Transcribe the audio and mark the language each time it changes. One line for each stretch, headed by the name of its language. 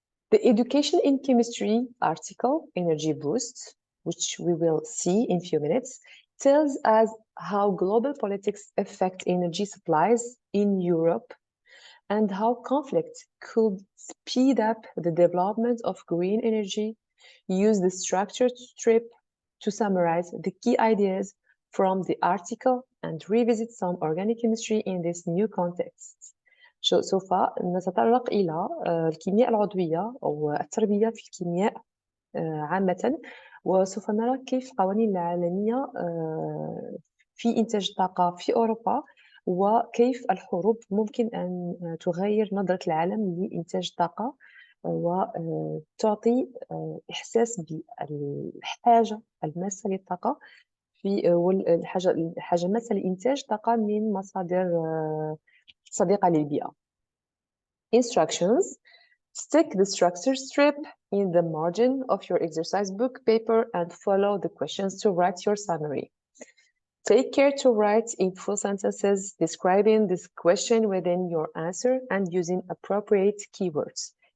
English: The Education in Chemistry article, Energy Boost, which we will see in a few minutes, tells us how global politics affect energy supplies in Europe and how conflict could speed up the development of green energy. Use the structured strip to summarize the key ideas from the article and revisit some organic chemistry in this new context.
Arabic: سوف نتطرق إلى الكيمياء العضوية أو التربية في الكيمياء عامة، وسوف نرى كيف القوانين العالمية في إنتاج الطاقة في أوروبا وكيف الحروب ممكن أن تغير نظرة العالم لإنتاج الطاقة وتعطي إحساس بالحاجة الماسة للطاقة الحاجة الماسة لإنتاج طاقة من مصادر صديقة للبيئة.
English: Instructions. Stick the structure strip in the margin of your exercise book paper and follow the questions to write your summary. Take care to write in full sentences describing this question within your answer and using appropriate keywords.